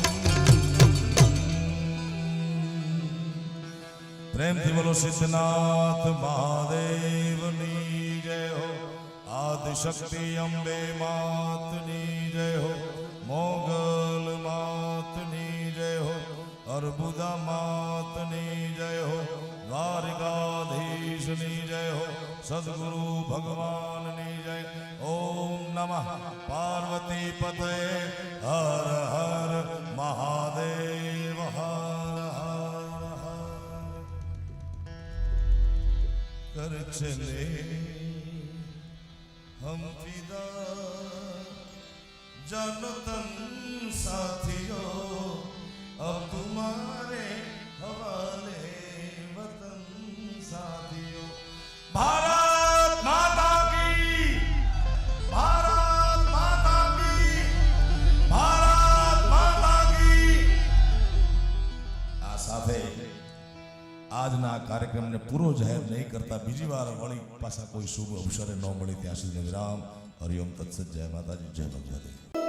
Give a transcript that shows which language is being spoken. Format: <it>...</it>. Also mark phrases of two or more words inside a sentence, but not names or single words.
<gu>પ્રેમ થી બોલો સિદ્ધનાથ મહાદેવની જય હો આદિશક્તિ અંબે માતની જય હો મોગલ માતની જય હો અર્બુદા માતની જય હો દ્વારિકાધીશની જય હો સદ્ગુરુ ભગવાનની જય</gu> <sa>ओम नमः पार्वती पतये हर हर महादेव हर</sa> <hi>कर चले हम फिदा जानो तन साथियों अब तुम्हारे हवाले वतन साथियों भारत माता की भारत माता की भारत माता की</hi> <gu>આ સાથે આજના કાર્યક્રમને પૂરો જાહેર નહીં કરતા બીજી વાર વળી પાછા કોઈ શુભ અવસરે ન મળી ત્યાં સુધી વિરામ હરિઓમ તત્સત જય માતાજી જય ભગવતી</gu>